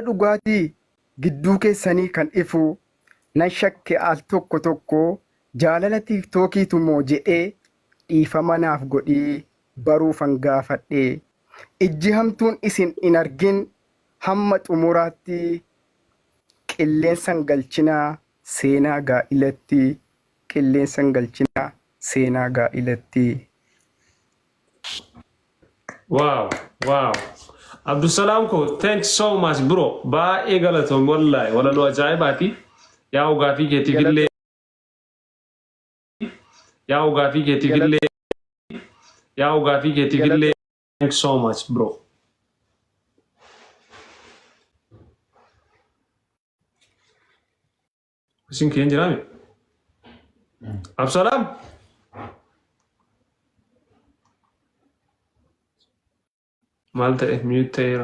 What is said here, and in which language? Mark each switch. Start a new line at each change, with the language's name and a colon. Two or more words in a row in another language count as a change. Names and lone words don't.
Oromo: dhugaatii gidduu keessanii kan ifu nan shakke al tokko tokko jaalala tiiktookiitu moo jedhee dhiifama naaf godhii baruufan gaafadhee ijji hamtuun isin hin argin hamma xumuraatti qilleensan galchinaa seenaa gaa'ilatti qilleensan galchinaa seenaa gaa'ilatti.
English: Wow, wow.
Oromo: Abdussalam ko,
English: thanks so much bro.
Oromo: Baay'ee galatoom wallahi walaloo ajaa'ibaati. Yaa ugaafii keetiifillee yaa ugaafii keetiifillee yaa ugaafii keetiifillee
English: thanks so much bro.
Oromo: Isin keen jiraame? Absalam? Maal ta'e mute ta'eera.